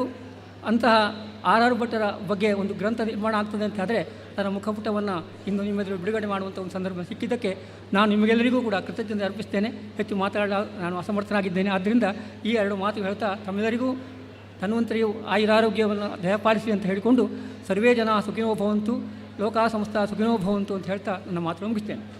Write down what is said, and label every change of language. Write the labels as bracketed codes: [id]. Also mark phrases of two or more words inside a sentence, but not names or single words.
[kn] ಅಂತಹ ಆರ್ ಭಟ್ಟರ ಬಗ್ಗೆ ಒಂದು ಗ್ರಂಥ ನಿರ್ಮಾಣ ಆಗ್ತದೆ ಅಂತ ಆದರೆ ಅದರ ಮುಖಪುಟವನ್ನು ಇಂದು ನಿಮ್ಮೆದುರು ಬಿಡುಗಡೆ ಮಾಡುವಂಥ ಒಂದು ಸಂದರ್ಭ ಸಿಕ್ಕಿದ್ದಕ್ಕೆ ನಾನು ನಿಮಗೆಲ್ಲರಿಗೂ ಕೂಡ ಕೃತಜ್ಞತೆ ಅರ್ಪಿಸ್ತೇನೆ. ಹೆಚ್ಚು ಮಾತಾಡಲು ನಾನು ಅಸಮರ್ಥನಾಗಿದ್ದೇನೆ. ಆದ್ದರಿಂದ ಈ 2 ಮಾತು ಹೇಳ್ತಾ ತಮ್ಮೆಲ್ಲರಿಗೂ ಧನ್ವಂತರಿಯು ಆಯುರಾರೋಗ್ಯವನ್ನು ದಯಪಾಲಿಸಿ ಅಂತ ಹೇಳಿಕೊಂಡು [sa] ಸರ್ವೇ ಜನ ಸುಖಿನೋ ಭವಂತು, ಲೋಕ ಸಂಸ್ಥಾ ಸುಖಿನೋ ಭವಂತು [kn] ಅಂತ ಹೇಳ್ತಾ ನನ್ನ ಮಾತು ಮುಗಿಸ್ತೇನೆ.